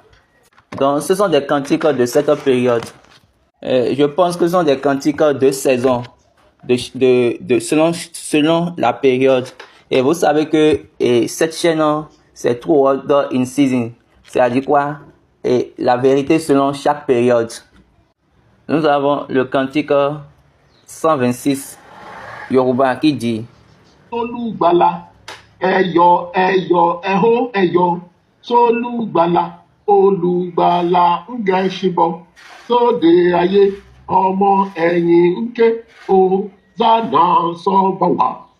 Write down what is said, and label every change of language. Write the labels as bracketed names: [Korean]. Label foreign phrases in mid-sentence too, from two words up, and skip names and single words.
[French] Donc, ce sont des cantiques de cette période. Je pense que ce sont des cantiques de saison, selon la période. Et vous savez que cette chaîne, c'est True Word in Season. C'est-à-dire quoi? Et la vérité selon chaque période. Nous avons le cantique 126 Yoruba qui dit [Yoruba] Olùgbàlà, ẹyọ, ẹyọ, ẹhó, ẹyọ, sólùgbàlà, olùgbàlà ń gẹṣin bọ̀, sóde ayé, ọmọ ẹ̀yìn ń ké, Hòsánà sọ́ba wá.